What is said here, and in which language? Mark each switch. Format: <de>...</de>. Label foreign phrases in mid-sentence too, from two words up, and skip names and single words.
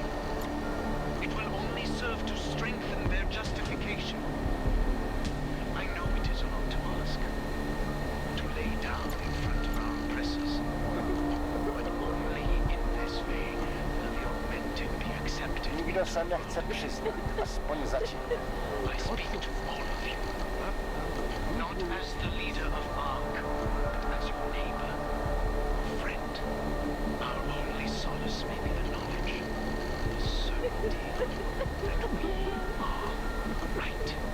<en>It will only serve to strengthen their justification. I know it is a lot to ask, to lay down in front of our oppressors, but only in this way will the augmented be accepted.</en> <cs>Nikdo se nechce přiznat, aspoň zatím.</cs> <en>I speak to all of you, not as the leader of Ark, but as your neighbor, friend. Our only solace may be the knowledge, the certainty that we are right.</en>